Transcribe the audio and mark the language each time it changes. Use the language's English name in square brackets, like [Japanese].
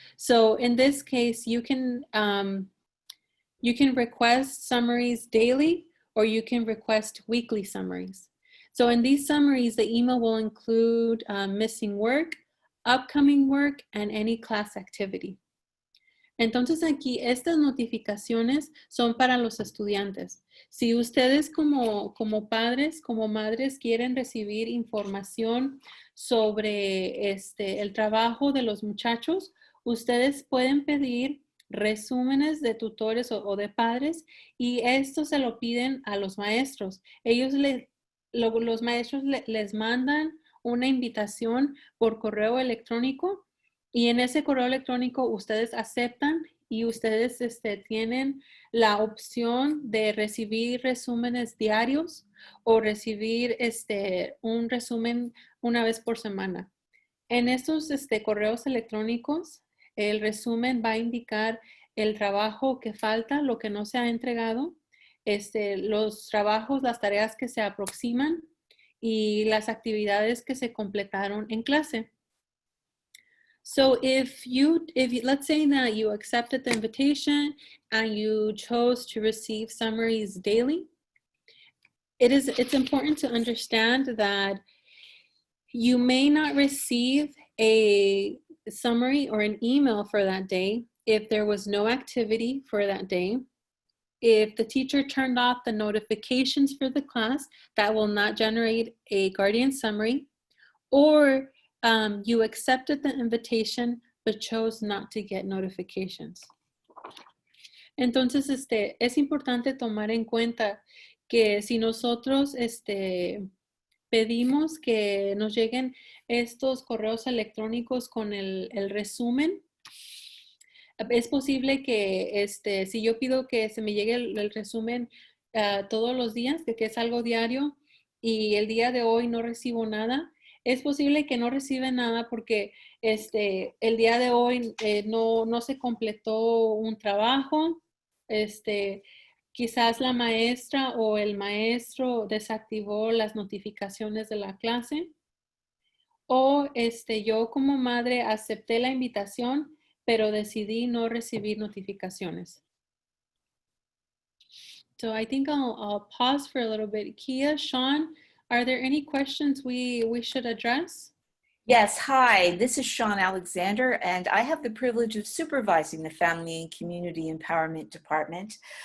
[English] So in this case, you can request summaries daily, or you can request weekly summaries. So in these summaries, the email will include missing work, upcoming work, and any class activity. [Spanish] Entonces aquí estas notificaciones son para los estudiantes. Si ustedes como padres, como madres quieren recibir información sobre el trabajo de los muchachos, ustedes pueden pedir resúmenes de tutores o de padres, y esto se lo piden a los maestros. Los maestros les mandan una invitación por correo electrónico, y en ese correo electrónico ustedes aceptan y ustedes tienen la opción de recibir resúmenes diarios o recibir un resumen una vez por semana. En estos correos electrónicos, el resumen va a indicar el trabajo que falta, lo que no se ha entregado, los trabajos, las tareas que se aproximan y las actividades que se completaron en clase. [English] So if let's say that you accepted the invitation and you chose to receive summaries daily, it's important to understand that you may not receive a summary or an email for that day if there was no activity for that day. If the teacher turned off the notifications for the class, that will not generate a guardian summary, or you accepted the invitation but chose not to get notifications. [Spanish] Entonces, es importante tomar en cuenta que si nosotros pedimos que nos lleguen estos correos electrónicos con el resumen, es posible que si yo pido que se me llegue el resumen todos los días, que es algo diario, y el día de hoy no recibo nada, es posible que no reciben nada porque el día de hoy no se completó un trabajo, quizás la maestra o el maestro desactivó las notificaciones de la clase, o yo como madre acepté la invitación, pero decidí no recibir notificaciones. [English] So I think I'll pause for a little bit. Kia, Sean, are there any questions we should address? Yes, hi, this is Sean Alexander, and I have the privilege of supervising the Family and Community Empowerment Department.